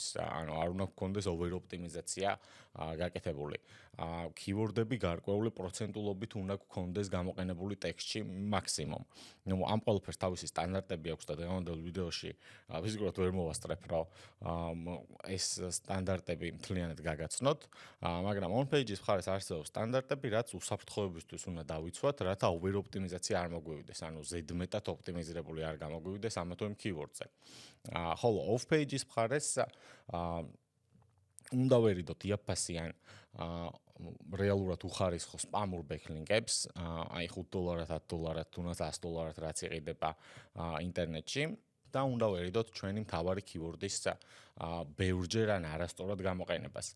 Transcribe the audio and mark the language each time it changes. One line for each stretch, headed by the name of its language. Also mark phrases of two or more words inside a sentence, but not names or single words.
Georgian: ანუ არ უნდა გქონდეს over ოპტიმიზაცია გაკეთებული. keyword-ები გარკვეული პროცენტულობით უნდა გქონდეს გამოყენებული ტექსტში მაქსიმუმ. ამ ყველაფერს თავისი სტანდარტები აქვს და დღევანდელ ვიდეოში ფიზიკურად ვერ მოვასწრებ, რომ ეს სტანდარტები მთლიანად გაგაცნოთ, მაგრამ
English: on page-
Georgian: ის მხარეს არსებობს სტანდარტები, რაც უსაფრთხოებისთვის უნდა დავიცვათ, რათა over ოპტიმიზაცია არ მოგვივიდეს, ანუ ზედმეტად ოპტიმიზირებული არ გამოგვივიდეს ამა თუ იმ keyword-ზე. ხოლო
English: off page-
Georgian: ის მხარეს უნდა ვერიდოთ იაფფასიან რეალურად უხარისხო სპამურ ბექლინკებს, აი $5, $10, თუნდაც $100 რაც იყიდება ინტერნეტში და უნდა ვერიდოთ ჩვენი მთავარი keyword-ის ბევრჯერ ან არასწორად გამოყენებას.